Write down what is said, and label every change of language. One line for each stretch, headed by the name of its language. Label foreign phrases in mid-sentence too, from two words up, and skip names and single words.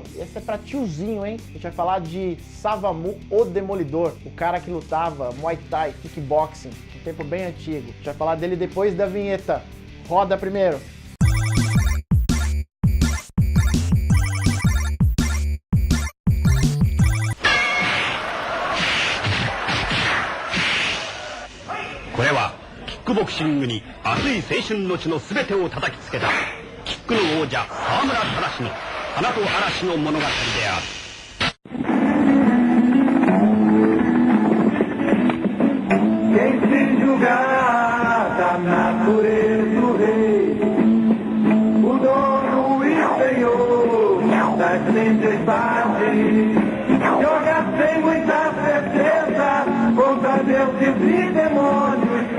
Portuguese: Essa é pra tiozinho, hein? A gente vai falar de Savamu, o Demolidor, o cara que lutava Muay Thai, kickboxing, um tempo bem antigo. A gente vai falar dele depois da vinheta. Roda primeiro.
Japanese: Esse キックボクシングに熱い青春の血の全てを叩きつけたキックの王者沢村忠の花と嵐の物語である。
Portuguese: Quem se julgar da natureza o rei, o dono e senhor das tempestades, joga sem muita certeza contra deuses e demônios.